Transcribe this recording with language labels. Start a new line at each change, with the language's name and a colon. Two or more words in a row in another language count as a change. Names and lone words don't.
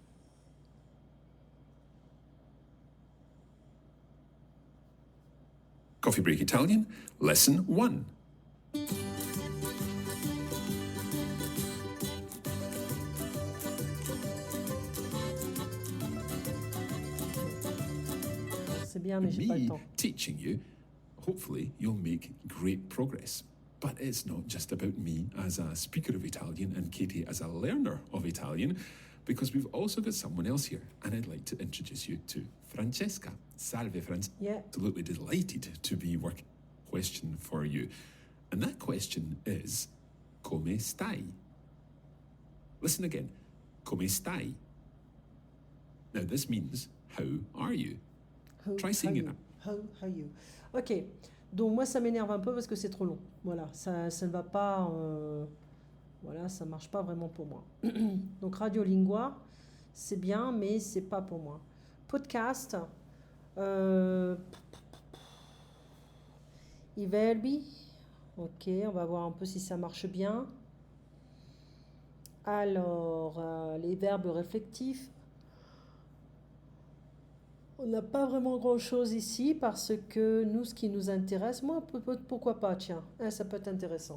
English: Coffee Break Italian, Lesson 1.
French: C'est bien, mais j'ai pas le
English: Me
French: temps.
English: teaching you, hopefully you'll make great progress. But it's not just about me as a speaker of Italian and Katie as a learner of Italian, because we've also got someone else here, and I'd like to introduce you to Francesca.
Italian: Salve, Francesca.
English: Yeah. Absolutely delighted to be working question for you. And that question is,
Italian: come stai?
English: Listen again.
Italian: Come stai?
English: Now, this means, how are you? Try saying it. How you?
French: Ok, donc moi ça m'énerve un peu parce que c'est trop long. Voilà, ça ne va pas. Voilà, ça marche pas vraiment pour moi. Donc Radiolingua, c'est bien, mais c'est pas pour moi.
Italian: Podcast, euh, i verbi.
French: Ok, on va voir un peu si ça marche bien. Alors, les verbes réflectifs. On n'a pas vraiment grand-chose ici parce que nous, ce qui nous intéresse, moi, pourquoi pas, tiens, hein, ça peut être intéressant.